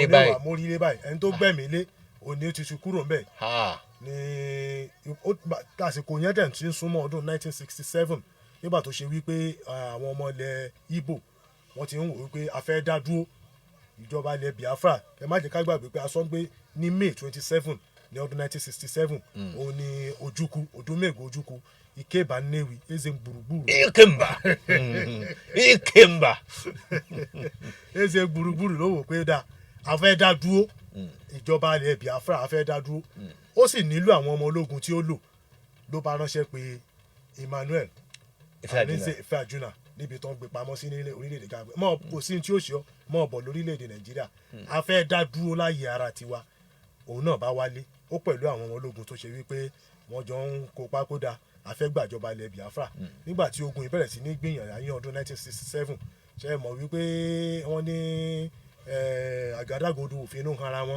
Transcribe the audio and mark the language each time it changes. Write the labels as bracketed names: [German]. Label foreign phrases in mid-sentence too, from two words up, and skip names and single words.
[Yoruba] báyìí ẹni tó gbẹ̀mí lé òní ó ti ṣu kúrò ńbẹ̀ ní àsìkò yẹn dẹ̀ ti ń súnmọ́ ọdún 1967 nígbà tó ṣe wípé àwọn ọmọ ilẹ̀ Ìgbò wọ́n ti ń wò wípé a fẹ́ dá dúró ìjọba ilẹ̀ Biafra ẹ má jẹ́ ká gbàgbé pé a sọ pé ní May 27 ní ọdún 1967 òun ni Ojukwu Odumegwu Ojukwu Ikemba Nnewi Eze Gburugburu Ikemba Eze Gburugburu ló wò pé a fẹ́ dá dúró ìjọba ilẹ̀ Biafra a fẹ́ dá dúró ó sì nílò àwọn ọmọ ológun tí ó lò ló bá ránṣẹ́ pé Emmanuel Arinze Ifeajuna níbi tó ń gbé pamọ́ sí ní orílẹ̀-èdè Ghana mọ́ kò sí tí ó ṣe ọ́ mọ́ bọ̀ lórílẹ̀-èdè Nàìjíríà a fẹ́ dá dúró láyé ara tiwa òun náà bá wálé ó pẹ̀lú àwọn ọmọ ológun tó ṣe wípé wọ́n jọ ń kópa kódà a fẹ́ gbàjọba ilẹ̀ Biafra nígbà tí ogun ìbẹ̀rẹ̀ sí ní gbìyànjú ayé ọdún 1967 ṣe mọ̀ wípé wọ́n ní àgádágodo òfin ló hanra wọn.